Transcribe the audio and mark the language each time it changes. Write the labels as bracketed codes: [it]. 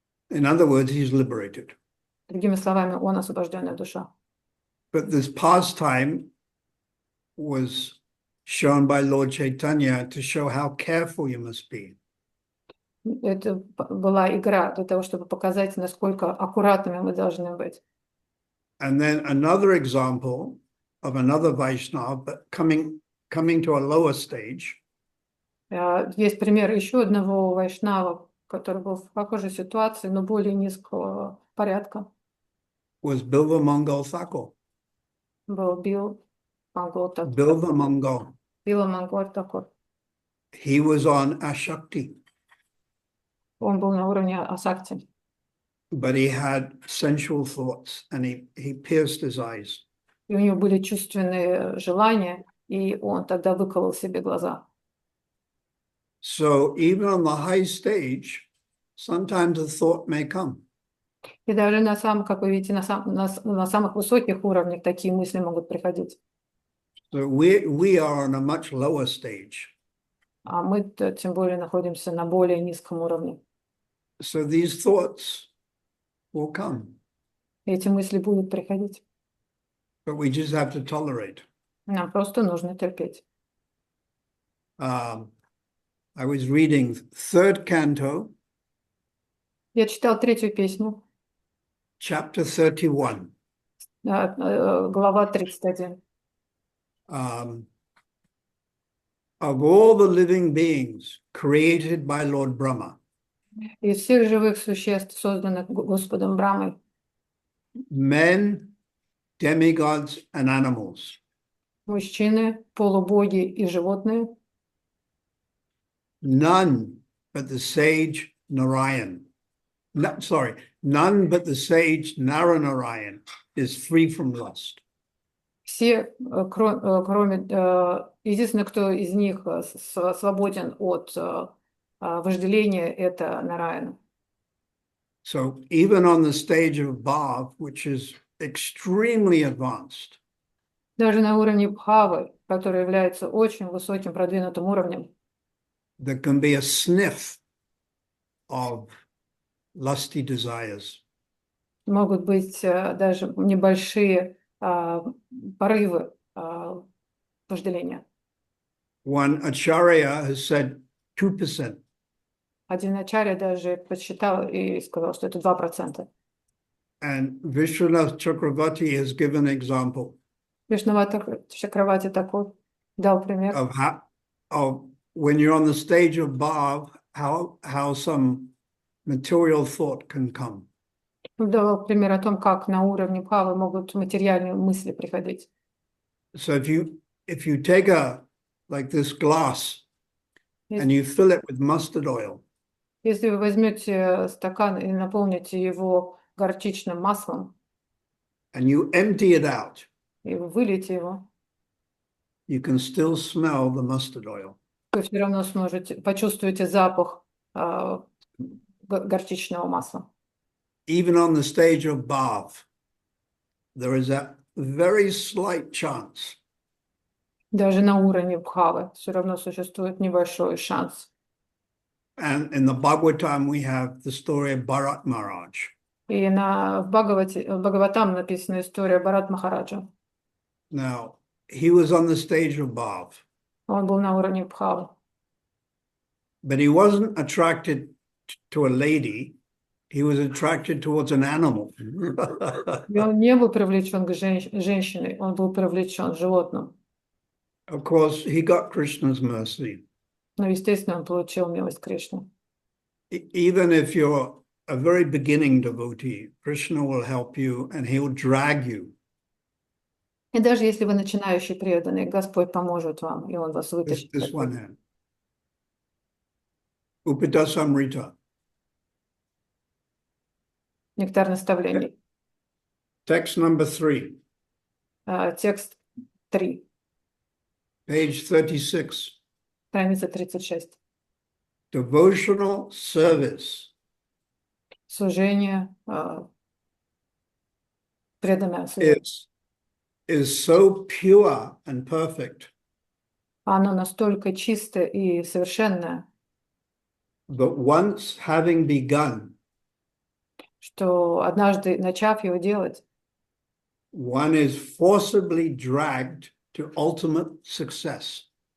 [en] In other words, he's liberated. [ru] Другими словами, он освобожденная душа. [en] But this pastime was shown by Lord Chaitanya to show how careful you must be. [ru] Это была игра для того, чтобы показать, насколько аккуратными мы должны быть. [en] And then another example of another Vaishnava, but coming to a lower stage. [ru] Есть пример еще одного вайшнава, который был в похожей ситуации, но более низкого порядка. [en] Was Bilva Mangal Thakur. [ru] Был Билва [en] Bilva Mangal. [ru] Мангол Такур. [en] He was on Ashakti. [ru] Он был на уровне асакти. [en] But he had sensual thoughts and he pierced his eyes. [ru] И у него были чувственные желания, и он тогда выколол себе глаза. [en] So even on the high stage, sometimes a thought may come. [ru] И даже на самом, как вы видите, на самых высоких уровнях такие мысли могут приходить. [en] So we are on a much lower stage. [ru] А мы тем более находимся на более низком уровне. [en] So these thoughts will come, [ru] И эти мысли будут приходить. [en] but we just have to tolerate. [ru] Нам просто нужно терпеть. [en] I was reading third canto, [ru] Я читал третью песню, [en] chapter 31. [ru] глава 31. [en] Of all the living beings created by Lord Brahma, [ru] Из всех живых существ, созданных Господом Брамой, [en] men, demigods, and animals, [ru] мужчины, полубоги и животные, [en] none but the sage Narayan, none but the sage Naranarayan is free from lust. [ru] все, кроме, единственное, кто из них свободен от вожделения, это Нараяна. [en] So even on the stage of Bhav, which is extremely advanced, [ru] Даже на уровне Бхавы, который является очень высоким продвинутым уровнем, [en] there can be a sniff of lusty desires. [ru] могут быть даже небольшие порывы вожделения. [en] One acharya has said 2%. [ru] Один ачарья даже подсчитал и сказал, что это 2%. [en] And Vishwanath Chakravarti has given an example [ru] Кришнавата Чакравати такой дал пример. [en] of when you're on the stage of Bhav, how some material thought can come. [ru] Он давал пример о том, как на уровне Бхавы могут материальные мысли приходить. [en] So if you take like this glass and you fill it with mustard oil, [ru] Если вы возьмете стакан и наполните его горчичным маслом, [en] and you empty it out, [ru] и вы выльете его, [en] you can still smell the mustard oil. [ru] вы все равно почувствуете запах горчичного масла. [en] Even on the stage of Bhav, there is a very slight chance [ru] Даже на уровне Бхавы все равно существует небольшой шанс. [en] And in the Bhagavatam, we have the story of Bharat Maharaj. [ru] И в Бхагаватам написана история Бхарат Махараджа. [en] Now, he was on the stage of Bhav, [ru] Он был на уровне Бхавы. [en] but he wasn't attracted to a lady. He was attracted towards an animal. [ru] И он не был привлечен к женщине, он был привлечен животным. [en] Of course, he got Krishna's mercy. [ru] Но, естественно, он получил милость Кришны. [en] Even if you're a very beginning devotee, Krishna will help you and he'll drag you. [ru] И даже если вы начинающий преданный, Господь поможет вам, и Он вас вытащит. [en] This one here. Upadasamrita. [ru] Нектар наставлений. [en] Text number 3, [ru] Текст 3, [en] page 36. [ru] страница 36. [en] Devotional service [ru] Служение, преданное служение. [en] is so pure and perfect [ru] Оно настолько чистое и совершенное, [en] that once having begun, [ru] что однажды, начав его делать, [en] one is forcibly dragged to ultimate success.